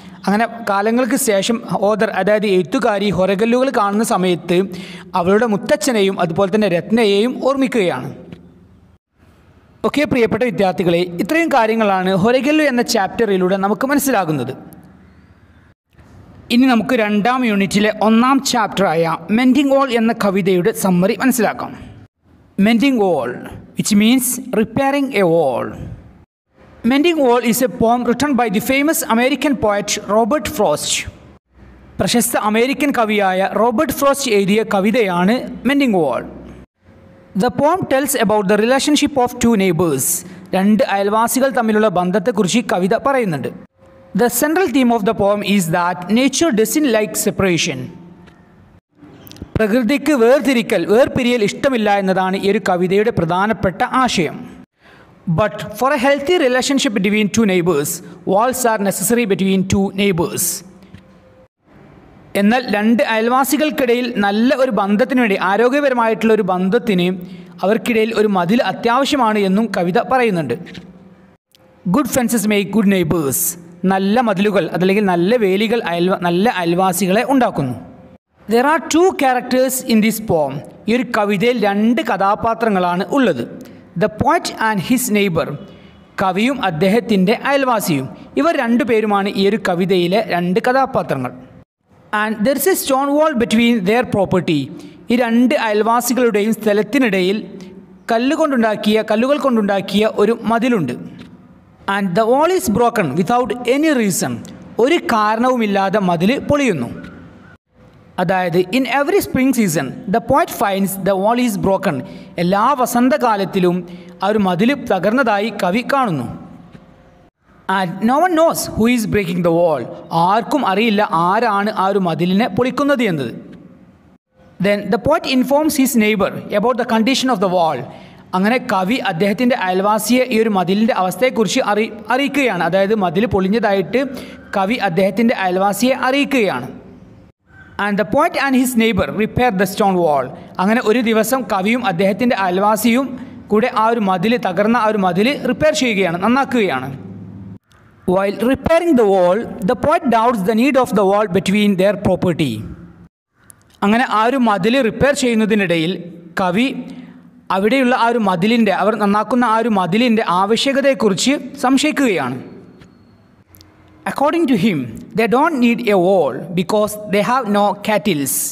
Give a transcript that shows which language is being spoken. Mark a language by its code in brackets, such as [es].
[ml] അങ്ങനെ കാലങ്ങൾക്ക് ശേഷം ഓതർ അതായത് എഴുത്തുകാരി ഹൊറഗല്ലുകൾ കാണുന്ന സമയത്ത് അവളുടെ മുത്തച്ഛനെയും അതുപോലെ തന്നെ രത്നയെയും ഓർമ്മിക്കുകയാണ്. ഓക്കെ പ്രിയപ്പെട്ട വിദ്യാർത്ഥികളെ, ഇത്രയും കാര്യങ്ങളാണ് ഹൊറഗല്ലു എന്ന ചാപ്റ്ററിലൂടെ നമുക്ക് മനസ്സിലാകുന്നത്. ഇനി നമുക്ക് 2ാം യൂണിറ്റിലെ 1ാം ചാപ്റ്ററായ മെൻഡിങ് വോൾ എന്ന കവിതയുടെ സമ്മറി മനസ്സിലാക്കാം. [en] Mending wall, which means repairing a wall. Mending Wall is a poem written by the famous American poet Robert Frost. [ml] പ്രശസ്ത അമേരിക്കൻ കവിയായ റോബർട്ട് ഫ്രോസ്റ്റ് എഴുതിയ കവിതയാണ് mending wall. [en] The poem tells about the relationship of two neighbors. [ml] 2 അയൽവാസികൾ തമ്മിലുള്ള ബന്ധത്തെക്കുറിച്ച് കവിത പറയുന്നുണ്ട്. [en] The central theme of the poem is that nature doesn't like separation. [ml] പ്രകൃതിക്ക് വേർപിരിയൽ ഇഷ്ടമില്ല എന്നതാണ് ഈ ഒരു കവിതയുടെ പ്രധാനപ്പെട്ട ആശയം. [en] But for a healthy relationship between 2 neighbors, walls are necessary between 2 neighbors. [ml] എന്നാൽ 2 അയൽവാസികൾക്കിടയിൽ നല്ല ഒരു ബന്ധത്തിന് വേണ്ടി, ആരോഗ്യപരമായിട്ടുള്ള ഒരു ബന്ധത്തിന് അവർക്കിടയിൽ ഒരു മതിൽ അത്യാവശ്യമാണ് എന്നും കവിത പറയുന്നുണ്ട്. [en] Good fences make good neighbours. [ml] നല്ല മതിലുകൾ അതല്ലെങ്കിൽ നല്ല വേലികൾ നല്ല അയൽവാസികളെ ഉണ്ടാക്കുന്നു. [en] There are 2 characters in this poem. [ml] ഈ ഒരു കവിതയിൽ 2 കഥാപാത്രങ്ങളാണ് ഉള്ളത്. [en] The poet and his neighbor. [ml] കവിയും അദ്ദേഹത്തിൻ്റെ അയൽവാസിയും. ഇവർ 2 പേരുമാണ് ഈ ഒരു കവിതയിലെ 2 കഥാപാത്രങ്ങൾ. [en] And there is a stone wall between their property. [ml] ഈ 2 അയൽവാസികളുടെയും സ്ഥലത്തിനിടയിൽ കല്ലുകൾ കൊണ്ടുണ്ടാക്കിയ ഒരു മതിലുണ്ട്. [en] And the wall is broken without any reason. [ml] ഒരു കാരണവുമില്ലാതെ മതിൽ പൊളിയുന്നു. [en] അതായത് in every spring season the poet finds the wall is broken. [ml] എല്ലാ വസന്തകാലത്തിലും ആ ഒരു മതിൽ തകർന്നതായി കവി കാണുന്നു. [en] And no one knows who is breaking the wall. [ml] ആർക്കും അറിയില്ല ആരാണ് ആ ഒരു മതിലിനെ പൊളിക്കുന്നത് എന്നത്. [en] Then the poet informs his neighbour about the condition of the wall. [ml] അങ്ങനെ കവി അദ്ദേഹത്തിൻ്റെ അയൽവാസിയെ ഈ ഒരു മതിലിൻ്റെ അവസ്ഥയെക്കുറിച്ച് അറിയിക്കുകയാണ്. അതായത് മതിൽ പൊളിഞ്ഞതായിട്ട് കവി അദ്ദേഹത്തിൻ്റെ അയൽവാസിയെ അറിയിക്കുകയാണ്. [en] And the poet and his neighbour repair the stone wall. [ml] അങ്ങനെ ഒരു ദിവസം കവിയും അദ്ദേഹത്തിൻ്റെ അയൽവാസിയും കൂടെ തകർന്ന ആ ഒരു മതിൽ റിപ്പയർ ചെയ്യുകയാണ്, നന്നാക്കുകയാണ്. [en] While repairing the wall the poet doubts the need of the wall between their property. [ml] അങ്ങനെ ആ ഒരു മതിൽ റിപ്പയർ ചെയ്യുന്നതിനിടയിൽ കവി അവിടെയുള്ള ആ ഒരു അവർ നന്നാക്കുന്ന ആ ഒരു മതിലിൻ്റെ ആവശ്യകതയെക്കുറിച്ച് സംശയിക്കുകയാണ്. [en] According to him, they don't need a wall because they have no cattle.